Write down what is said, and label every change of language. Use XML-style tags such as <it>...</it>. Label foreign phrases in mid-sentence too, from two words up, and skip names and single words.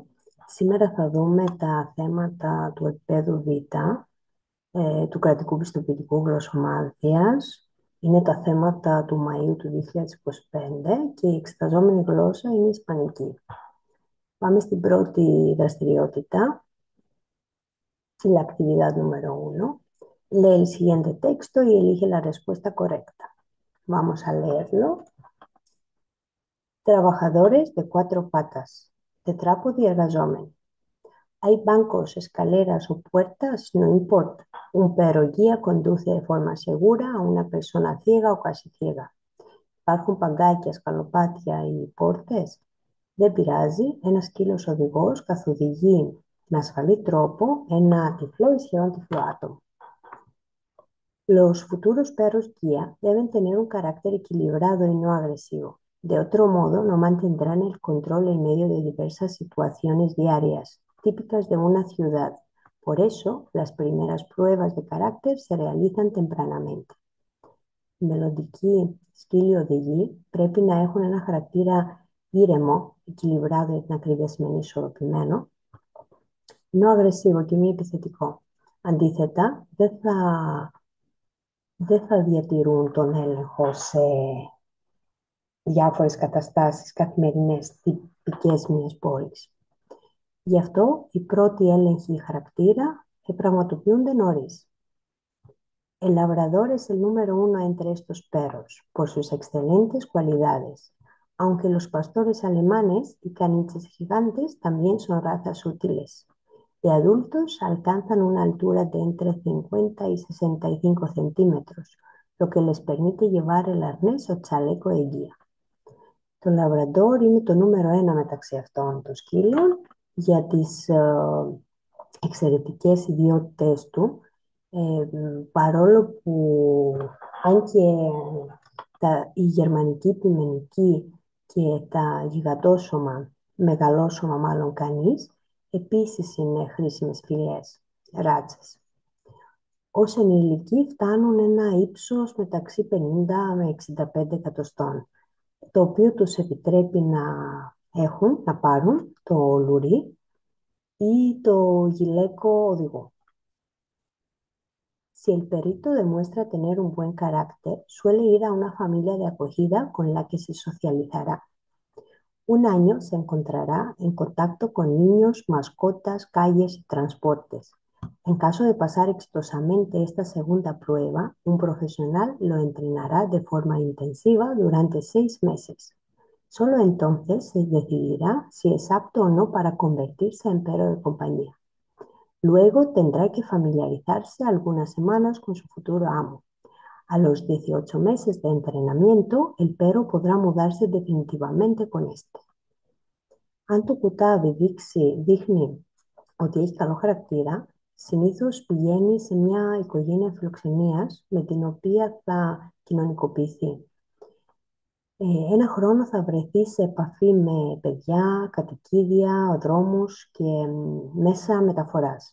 <el>Σήμερα θα δούμε τα θέματα του επίπεδου Β, του κρατικού πιστοποιητικού γλωσσομάθειας. Είναι τα θέματα του Μαΐου του 2025 και η εξεταζόμενη γλώσσα είναι η Ισπανική. Πάμε στην πρώτη δραστηριότητα,</el> <es>la actividad número 1. Lee el siguiente texto y elige la respuesta correcta. Vamos a leerlo. Trabajadores de cuatro patas,</es> <el>τετράποδοι εργαζόμενοι.</el> <es>Hay bancos, escaleras o puertas, no importa. Un perro guía conduce de forma segura a una persona ciega o casi ciega.</es> <el>Υπάρχουν παγκάκια, σκαλοπάτια ή πόρτες. Δεν πειράζει, ένας σκύλος οδηγός καθοδηγεί με ασφαλή τρόπο ένα τυφλό ή σχεδόν τυφλό άτομο.</el> <es>Los futuros perros guía deben tener un carácter equilibrado y no agresivo. De otro modo, no mantendrán el control en medio de diversas situaciones diarias, típicas de una ciudad. Por eso, las primeras pruebas de carácter se realizan tempranamente.</es> <el>Οι μελλοντικοί σκύλοι οδηγοί πρέπει να έχουν ένα χαρακτήρα ήρεμο, equilibrado για την ακριβή σημαίνει ισορροπημένο,</el> <es>no agresivo</es> <el>και μη επιθετικό. Αντίθετα, δεν θα διατηρούν τον έλεγχο σε διάφορες καταστάσεις καθημερινές τυπικές μιας πόλης. Γι' αυτό οι πρώτοι έλεγχοι χαρακτήρα πραγματοποιούνται νωρίς.</el> <es>El labrador es el número uno entre estos perros, por sus excelentes cualidades, aunque los pastores alemanes y caniches gigantes también son razas útiles. De adultos alcanzan una altura de entre 50 y 65 centímetros, lo que les permite llevar el arnés o chaleco de guía.</es> <el>Το Λαβραντόρ είναι το νούμερο ένα μεταξύ αυτών των σκύλων για τις εξαιρετικές ιδιότητες του, παρόλο που αν και η γερμανική ποιμενική και τα γιγαντόσωμα, μεγαλόσωμα μάλλον κανείς, επίσης είναι χρήσιμες φυλές, ράτσες. Ως ενηλικοί φτάνουν ένα ύψος μεταξύ 50 με 65 εκατοστών, το οποίο τους επιτρέπει να πάρουν το λουρί ή το γυλαίκο οδηγό.</el> <es>Si el perrito demuestra tener un buen carácter, suele ir a una familia de acogida con la que se socializará. Un año se encontrará en contacto con niños, mascotas, calles y transportes. En caso de pasar exitosamente esta segunda prueba, un profesional lo entrenará de forma intensiva durante 6 meses. Solo entonces se decidirá si es apto o no para convertirse en perro de compañía. Luego tendrá que familiarizarse algunas semanas con su futuro amo. A los 18 meses de entrenamiento, el perro podrá mudarse definitivamente con este.</es> <el>Αν το κουτάβι δείχνει ότι έχει καλό χαρακτήρα, συνήθως πηγαίνει σε μια οικογένεια φιλοξενίας με την οποία θα κοινωνικοποιηθεί. Ένα χρόνο θα βρεθεί σε επαφή με παιδιά, κατοικίδια, δρόμους και μέσα μεταφοράς.</el>